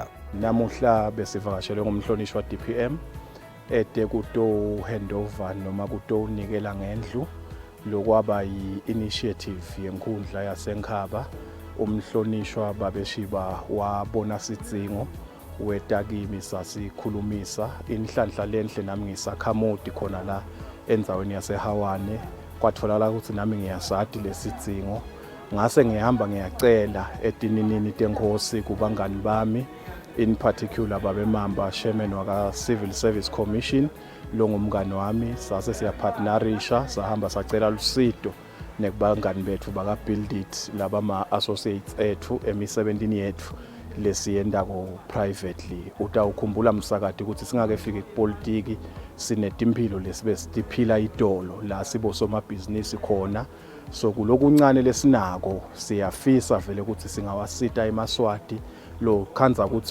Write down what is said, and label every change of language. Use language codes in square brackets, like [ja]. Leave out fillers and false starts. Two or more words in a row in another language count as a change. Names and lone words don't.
[ss] Namuhla besivakashelwe ngumhlonishwa DPM ede kuto handover noma kuto unikela ngendlu lokwaba yi-initiative yenkundla yasenkhaba umhlonishwa babeshiba wabona sidzingo wetakimi sasikhulumisa inhlanhla lenhle nami ngisakhamodi khona la endzaweni yaseHawane kwatholakala ukuthi nami ngiyasadi lesidzingo ngase ngihamba ngiyacela etininini tenkosi kubangani bami [en] in particular [ss] babemamba chairman waka Civil Service Commission lo ngumngani wami sase siyapartnerisha sahamba sacela lusido nekubangani bethu baka Build It laba ma associates ethu emisebentini yethu lesiyenda ko privately utawukhumbula msakati ukuthi singake fike kupolitiki sinetimpilo lesibe siphila idolo la sibo somabhizinisi khona so kulokuncane lesinako siyafisa vele ukuthi singawasita eMaswati lo khanza ukuthi